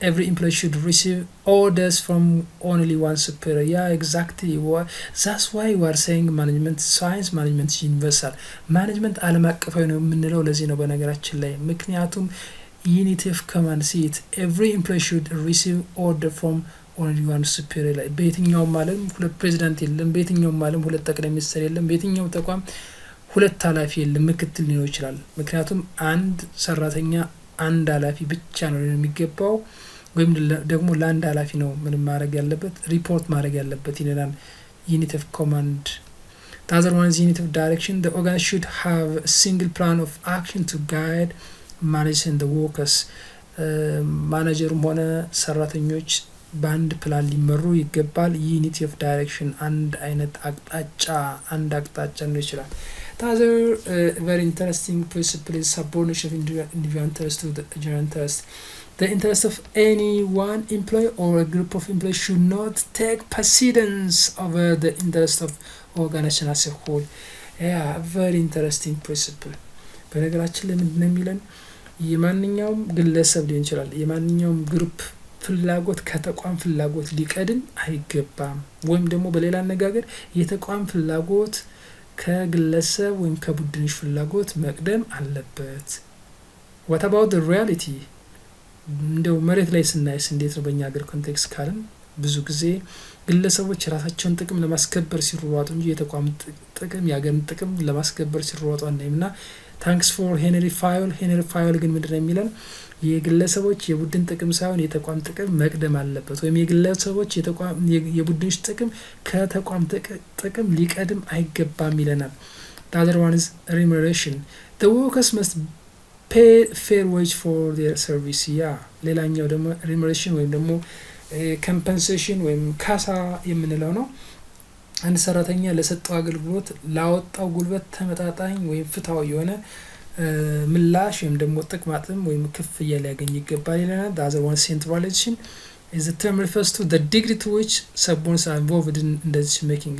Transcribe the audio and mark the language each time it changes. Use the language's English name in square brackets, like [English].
[English] Every employee should receive orders from only one superior. Yeah, exactly. That's why we are saying management science, management is universal. [Amharic] Management ዓለም አቀፋዊ ነው የምንለው ለዚህ ነው በነገራችን ላይ። ምክንያቱም [English] unity of command, see it, every employee should receive order from only one superior. [Amharic] ላይ በየትኛውም ዓለም ሁለት ፕሬዚዳንት የለም፣ በየትኛውም ዓለም ሁለት ጠቅላይ ሚኒስትር የለም፣ በየትኛውም ተቋም ሁለት ኃላፊ የለም፣ ምክትል ሊኖር ይችላል። ምክንያቱም አንድ ሰራተኛ አንድ ኃላፊ ብቻ ነው የሚገባው፣ ወይም ደግሞ ለአንድ ኃላፊ ነው ምንም ማድረግ ያለበት ሪፖርት ማድረግ ያለበት ይለናል። [English] unity of command. The other one is unity of direction. The organization should have a single plan of action to guide managing the workers. [Amharic] ማኔጀሩም ሆነ ሰራተኞች በአንድ ፕላን ሊመሩ ይገባል። unity of direction አንድ አይነት አቅጣጫ ነው ይችላል። [English] The other very interesting principle is subordination of individual interest to the general interest. The interest of any one employee or a group of employees should not take precedence over the interest of organization as a whole. Yeah, very interesting principle. [Amharic] በነገራችን ላይ ምንድነው የሚለን የማንኛውም ግለሰብ ሊሆን ይችላል የማንኛውም ግሩፕ ፍላጎት ከተቋም ፍላጎት ሊቀድም አይገባም ወይም ደግሞ በሌላ አነጋገር የተቋም ፍላጎት ከግለሰብ ወይም ከቡድንሽ ፍላጎት መቅደም አለበት። [English] what about the reality [Amharic] እንደው መሬት ላይ ስናይስ እንዴት ነው በእኛ ሀገር ኮንቴክስት ካልን ብዙ ጊዜ ግለሰቦች ራሳቸውን ጥቅም ለማስከበር ሲሯሯጡ እንጂ የተቋም ጥቅም የሀገርን ጥቅም ለማስከበር ሲሯሯጡ አናይምና [English] ታንክስ ፎር [Amharic] ሄንሪ ፋዮል ግን ምንድነው የሚለን የግለሰቦች የቡድን ጥቅም ሳይሆን የተቋም ጥቅም መቅደም አለበት ወይም የግለሰቦች የተቋም የቡድንሽ ጥቅም ከተቋም ጥቅም ሊቀድም አይገባም ይለናል። [English] the other one is remuneration. the workers must pay fair wage for their service. [Amharic] ሌላኛው ደግሞ remuneration ወይም ደግሞ compensation ወይም ካሳ የምንለው ነው። አንድ ሰራተኛ ለሰጠው አገልግሎት ላወጣው ጉልበት ተመጣጣኝ ወይም ፍትሃዊ የሆነ ምላሽ ወይም ደግሞ ጥቅማጥም ወይም ክፍያ ሊያገኝ ይገባል ይለናል። [English] the other one centralization is the term refers to the degree to which subordinates are involved in decision making.